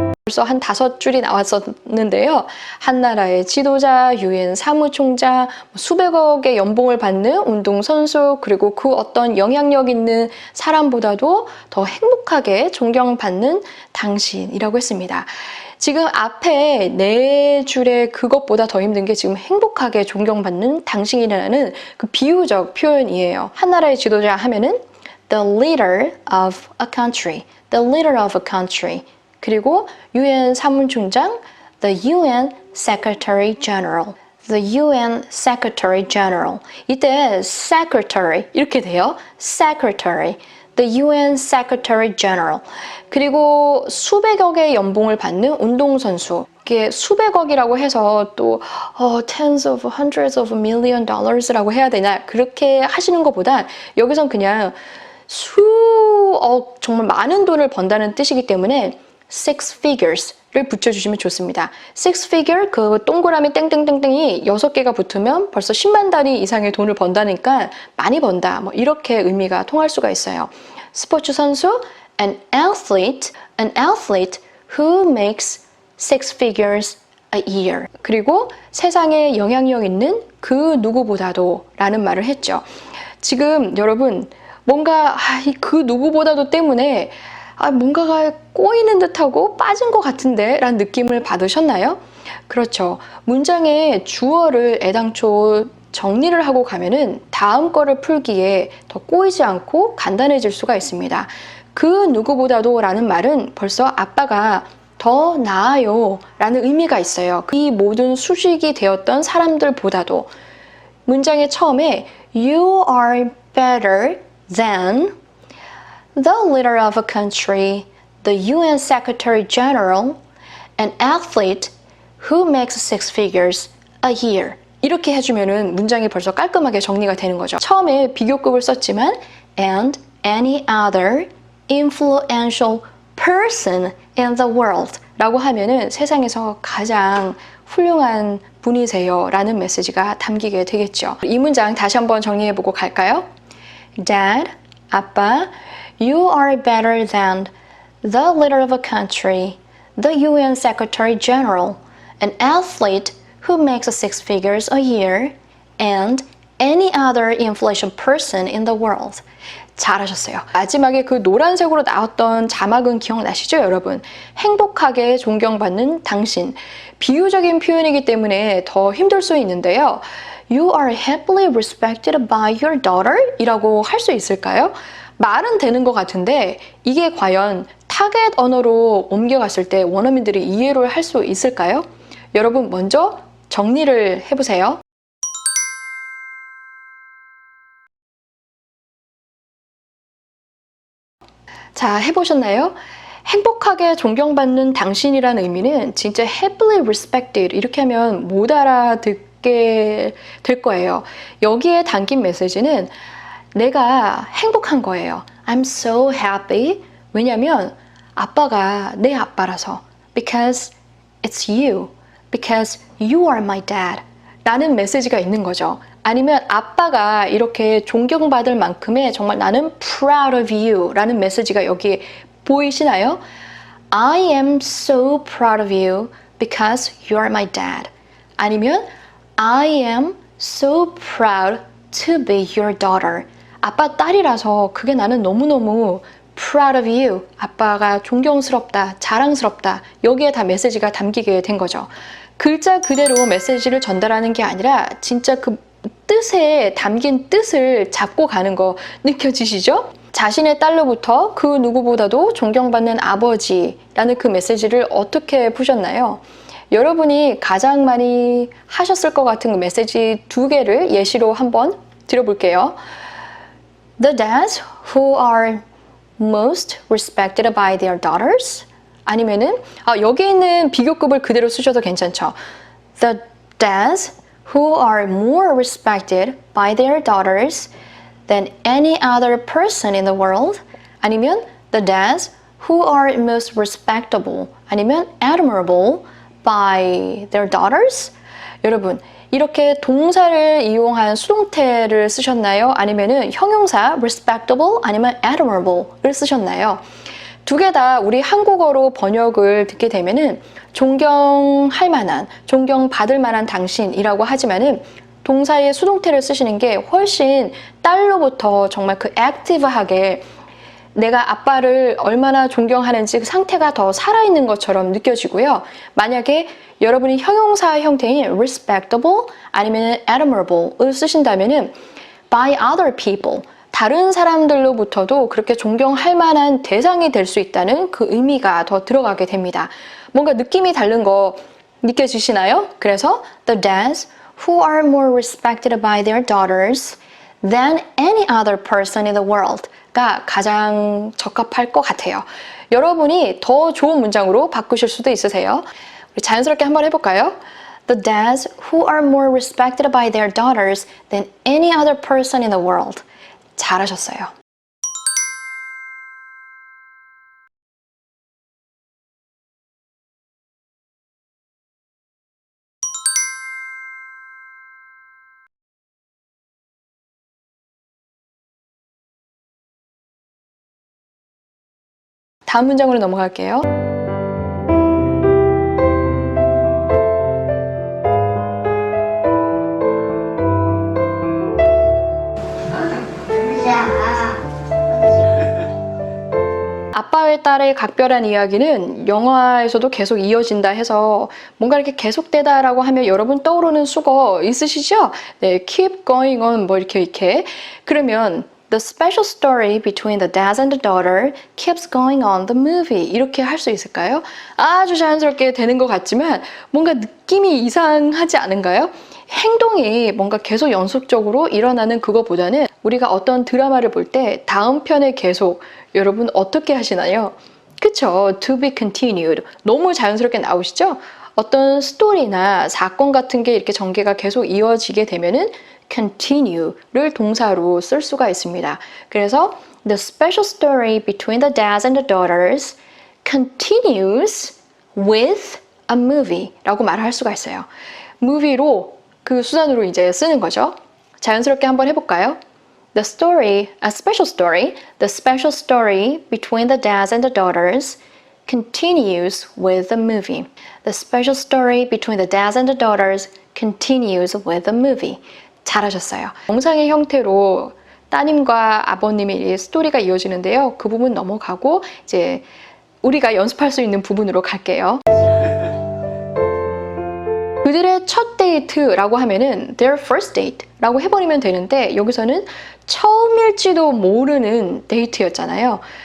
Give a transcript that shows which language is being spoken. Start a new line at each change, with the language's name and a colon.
Korean: 벌써 한 5줄이 나왔었는데요. 한 나라의 지도자, 유엔 사무총장, 수백억의 연봉을 받는 운동선수, 그리고 그 어떤 영향력 있는 사람보다도 더 행복하게 존경받는 당신이라고 했습니다. 지금 앞에 4줄의 그것보다 더 힘든 게 지금 행복하게 존경받는 당신이라는 그 비유적 표현이에요. 한 나라의 지도자 하면은
English: the leader of a country, the leader of a country.
Korean: 그리고 유엔 사무총장,
English: the UN Secretary General, the UN Secretary General.
Korean: 이때 secretary 이렇게 돼요.
English: secretary, the UN Secretary General.
Korean: 그리고 수백억의 연봉을 받는 운동선수. 이게 수백억이라고 해서 또
English: tens of hundreds of million dollars
Korean: 라고 해야 되나 그렇게 하시는 것보다 여기선 그냥 수억 정말 많은 돈을 번다는 뜻이기 때문에
English: six figures
Korean: 를 붙여주시면 좋습니다.
English: six figure
Korean: 그 동그라미 땡땡땡땡이 6개가 붙으면 벌써 10만 단위 이상의 돈을 번다니까 많이 번다 뭐 이렇게 의미가 통할 수가 있어요. 스포츠 선수
English: an athlete who makes six figures a year.
Korean: 그리고 세상에 영향력 있는 그 누구보다도 라는 말을 했죠. 지금 여러분 뭔가 그 누구보다도 때문에 뭔가가 꼬이는 듯하고 빠진 것 같은데 라는 느낌을 받으셨나요? 그렇죠. 문장의 주어를 애당초 정리를 하고 가면은 다음 거를 풀기에 더 꼬이지 않고 간단해질 수가 있습니다. 그 누구보다도 라는 말은 벌써 아빠가 더 나아요 라는 의미가 있어요. 이 모든 수식이 되었던 사람들보다도 문장의 처음에
English: You are better than the leader of a country, the UN Secretary General, an athlete who makes six figures a year.
Korean: 이렇게 해주면은 문장이 벌써 깔끔하게 정리가 되는 거죠. 처음에 비교급을 썼지만
English: and any other influential person in the world
Korean: 라고 하면은 세상에서 가장 훌륭한 분이세요 라는 메시지가 담기게 되겠죠. 이 문장 다시 한번 정리해보고 갈까요?
English: Dad,
Korean: 아빠,
English: you are better than the leader of a country, the UN Secretary General, an athlete who makes six figures a year, and any other influential person in the world.
Korean: 잘하셨어요. 마지막에 그 노란색으로 나왔던 자막은 기억나시죠, 여러분? 행복하게 존경받는 당신. 비유적인 표현이기 때문에 더 힘들 수 있는데요.
English: You are happily respected by your daughter?
Korean: 이라고 할 수 있을까요? 말은 되는 것 같은데 이게 과연 타겟 언어로 옮겨갔을 때 원어민들이 이해를 할 수 있을까요? 여러분 먼저 정리를 해보세요. 자, 해보셨나요? 행복하게 존경받는 당신이라는 의미는 진짜
English: happily respected
Korean: 이렇게 하면 못 알아듣게 될 거예요. 여기에 담긴 메시지는 내가 행복한 거예요.
English: I'm so happy.
Korean: 왜냐면 아빠가 내 아빠라서.
English: Because it's you. Because you are my dad.
Korean: 라는 메시지가 있는 거죠. 아니면 아빠가 이렇게 존경받을 만큼의 정말 나는
English: proud of you
Korean: 라는 메시지가 여기 보이시나요?
English: I am so proud of you because you are my dad. 아니면 I am so proud to be your daughter.
Korean: 아빠 딸이라서 그게 나는 너무너무
English: proud of you.
Korean: 아빠가 존경스럽다, 자랑스럽다. 여기에 다 메시지가 담기게 된 거죠. 글자 그대로 메시지를 전달하는 게 아니라 진짜 그 뜻에 담긴 뜻을 잡고 가는 거 느껴지시죠? 자신의 딸로부터 그 누구보다도 존경받는 아버지라는 그 메시지를 어떻게 푸셨나요? 여러분이 가장 많이 하셨을 것 같은 그 메시지 2개를 예시로 한번 드려볼게요.
English: The dads who are most respected by their daughters.
Korean: 아니면은 여기 있는 비교급을 그대로 쓰셔도 괜찮죠.
English: The dads who are more respected by their daughters than any other person in the world.
Korean: 아니면
English: the dads who are most respectable.
Korean: 아니면
English: admirable by their daughters.
Korean: 여러분 이렇게 동사를 이용한 수동태를 쓰셨나요? 아니면은 형용사 respectable 아니면 admirable를 쓰셨나요? 두 개 다 우리 한국어로 번역을 듣게 되면은 존경할 만한, 존경받을 만한 당신이라고 하지만은 동사의 수동태를 쓰시는 게 훨씬 딸로부터 정말 그 액티브하게 내가 아빠를 얼마나 존경하는지 그 상태가 더 살아있는 것처럼 느껴지고요. 만약에 여러분이 형용사 형태인 respectable 아니면 admirable을 쓰신다면은
English: by other people,
Korean: 다른 사람들로부터도 그렇게 존경할 만한 대상이 될 수 있다는 그 의미가 더 들어가게 됩니다. 뭔가 느낌이 다른 거 느껴지시나요?
English: 그래서 the dads who are more respected by their daughters than any other person in the world
Korean: 가 가장 적합할 것 같아요. 여러분이 더 좋은 문장으로 바꾸실 수도 있으세요. 우리 자연스럽게 한번 해볼까요?
English: The dads who are more respected by their daughters than any other person in the world.
Korean: 잘하셨어요. 다음 문장으로 넘어갈게요. 아빠의 딸의 각별한 이야기는 영화에서도 계속 이어진다 해서 뭔가 이렇게 계속되다라고 하면 여러분 떠오르는 수거 있으시죠? 네,
English: keep going on
Korean: 뭐 이렇게 그러면
English: The special story between the dad and the daughter keeps going on the movie.
Korean: 이렇게 할 수 있을까요? 아주 자연스럽게 되는 것 같지만 뭔가 느낌이 이상하지 않은가요? 행동이 뭔가 계속 연속적으로 일어나는 그거보다는 우리가 어떤 드라마를 볼 때 다음 편에 계속 여러분 어떻게 하시나요? 그쵸?
English: To be continued.
Korean: 너무 자연스럽게 나오시죠? 어떤 스토리나 사건 같은 게 이렇게 전개가 계속 이어지게 되면은 continue를 동사로 쓸 수가 있습니다. 그래서
English: the special story between the dads and the daughters continues with a movie
Korean: 라고 말을 할 수가 있어요. movie로 그 수단으로 이제 쓰는 거죠. 자연스럽게 한번 해볼까요?
English: The special story between the dads and the daughters continues with the movie. The special story between the dads and the daughters continues with the movie.
Korean: 잘하셨어요. 영상의 형태로 따님과 아버님의 스토리가 이어지는데요. 그 부분 넘어가고 이제 우리가 연습할 수 있는 부분으로 갈게요. 그들의 첫 데이트라고 하면은
English: their first date
Korean: 라고 해버리면 되는데 여기서는 처음일지도 모르는 데이트였잖아요.